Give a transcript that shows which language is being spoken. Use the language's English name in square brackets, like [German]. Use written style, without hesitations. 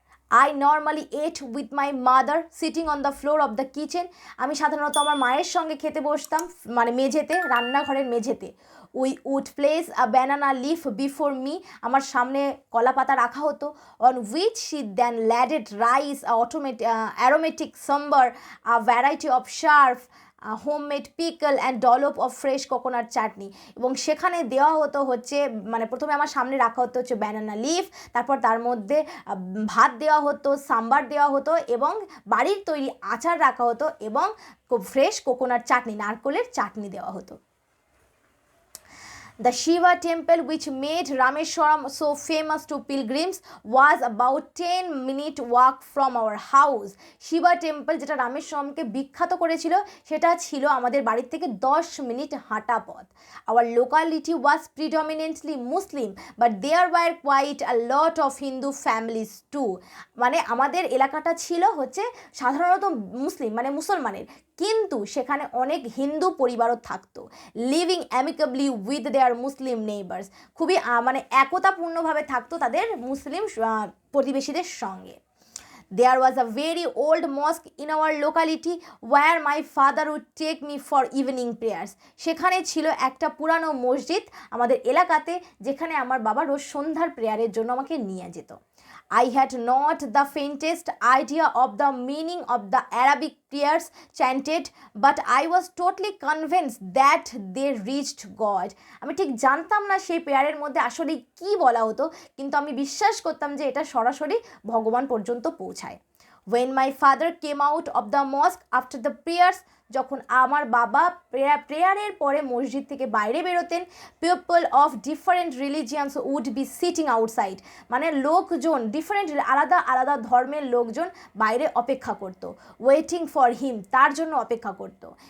[English] I normally ate with my mother sitting on the floor of the kitchen. [Bangla] আমি সাধারণত আমার মায়ের সঙ্গে খেতে বসতাম মানে মেঝেতে, রান্নাঘরের মেঝেতে। [English] We would place a banana leaf before me, [Bangla] আমার সামনে কলা পাতা রাখা হতো, [English] on which she then ladled rice, aromatic sambar, a variety of sharp homemade pickle and dollop of fresh coconut chutney, [Bangla] এবং সেখানে দেওয়া হতো হচ্ছে মানে প্রথমে আমার সামনে রাখা হতো হচ্ছে ব্যানানা লিফ, তারপর তার মধ্যে ভাত দেওয়া হতো, সাম্বার দেওয়া হতো এবং বাড়ির তৈরি আচার রাখা হতো এবং ফ্রেশ কোকোনাট চাটনি, নারকেলের চাটনি দেওয়া হতো। [English] The Shiva temple, which made Rameshwaram so famous to pilgrims, was about 10-minute walk from our house. [Bangla] Shiba temple যেটা রামেশ্বরমকে বিখ্যাত করেছিল সেটা ছিল আমাদের বাড়ির থেকে 10 মিনিট হাঁটা পথ। [English] Our locality was predominantly Muslim, but there were quite a lot of Hindu families too. [Bangla] মানে আমাদের এলাকাটা ছিল হচ্ছে সাধারণত মুসলিম মানে মুসলমানের, কিন্তু সেখানে অনেক হিন্দু পরিবারও থাকতো, [English] living amicably with their Muslim neighbours, [Bangla] খুবই মানে একতাপূর্ণভাবে থাকতো তাদের মুসলিম প্রতিবেশীদের সঙ্গে। [English] There was a very old mosque in our locality where my father would take me for evening prayers. [Bangla] সেখানে ছিল একটা পুরানো মসজিদ আমাদের এলাকাতে, যেখানে আমার বাবা রোজ সন্ধ্যার প্রেয়ারের জন্য আমাকে নিয়ে যেত। [English] I had not the faintest idea of the meaning of the Arabic prayers chanted, but I was totally convinced that they reached God. [Bangla] আমি ঠিক জানতাম না সেই প্রেয়ারের মধ্যে আসলে কি বলা হতো, কিন্তু আমি বিশ্বাস করতাম যে এটা সরাসরি ভগবান পর্যন্ত পৌঁছায়। [English] When my father came out of the mosque after the prayers, [Bangla] যখন আমার বাবা প্রেয়ারের পরে মসজিদ থেকে বাইরে বেরোতেন, [English] people of different religions would be sitting outside, [Bangla] মানে লোকজন ডিফারেন্ট আলাদা আলাদা ধর্মের লোকজন বাইরে অপেক্ষা করতো, [English] waiting for him, [Bangla] তার জন্য অপেক্ষা করতো।